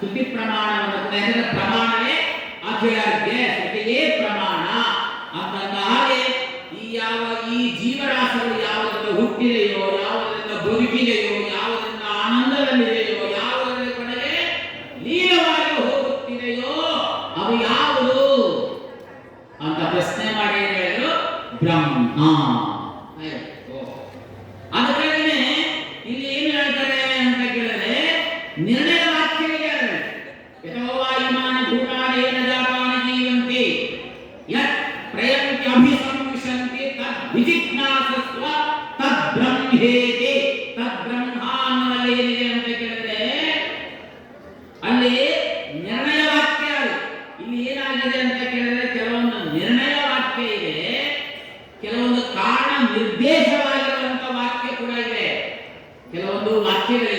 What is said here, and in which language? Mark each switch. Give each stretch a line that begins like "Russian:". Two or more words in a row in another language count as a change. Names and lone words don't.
Kannada: ಪ್ರಮಾಣವನ್ನು ಕೂಡ ಯಾಕಂದ್ರೆ ಪ್ರಮಾಣವೇ ಅಖಿಲಕ್ಕೆ, ಶ್ರುತಿಯೇ ಪ್ರಮಾಣ ಅಂತಂದ ಹಾಗೆ ಈ ಜೀವರಾಶಿಗಳು ಯಾವುದರಿಂದ ಹುಟ್ಟಿದೆಯೋ, ಯಾವುದರಿಂದ ಬದುಕಿದೆಯೋ, ಯಾವುದರಿಂದ ಆನಂದದಲ್ಲಿದೆಯೋ, ಯಾವುದರಿಂದ ಕೊನೆಗೆ ಲೀನವಾಗಿ ಹೋಗುತ್ತಿದೆಯೋ ಅದು ಯಾವುದು ಅಂತ ಪ್ರಶ್ನೆ ಮಾಡಿ ಹೇಳಿದ್ರು ಬ್ರಹ್ಮ. ಅದಕ್ಕಾಗಿನೇ ಇಲ್ಲಿ ಏನು ಹೇಳ್ತಾರೆ ಅಂತ ಕೇಳಿದ್ರೆ ನಿರ್ಣಯ ವಾಕ್ಯ ಇದೆ.
Sanskrit: ಯಥೋವಾ ಇಮಾನಿ ಭೂತಾನೇನ ಜಾತಾನಿ ಜೀವಂತಿ ಯತ್ ಪ್ರಯಂತಿ ಅಭಿಸಂವಿಶಂತಿ ತದ್ ವಿಜಿಜ್ಞಾಸಸ್ವ ತದ್ ಬ್ರಹ್ಮೇತಿ.
Kannada: ತದ್ ಬ್ರಹ್ಮ ಅನ್ನೋದಲ್ಲಿ ಏನಿದೆ ಅಂತ ಕೇಳಿದ್ರೆ ಅಲ್ಲಿ ನಿರ್ಣಯ ವಾಕ್ಯ. ಇಲ್ಲಿ ಏನಾಗಿದೆ ಅಂತ ಕೇಳಿದ್ರೆ ಕೆಲವೊಂದು ನಿರ್ಣಯ ವಾಕ್ಯ ಇದೆ, ಕೆಲವೊಂದು ಕಾರಣ ನಿರ್ದೇಶವಾಗಿರುವಂತ ವಾಕ್ಯ ಕೂಡ ಇದೆ, ಕೆಲವೊಂದು ವಾಕ್ಯಗಳಿಲ್ಲ.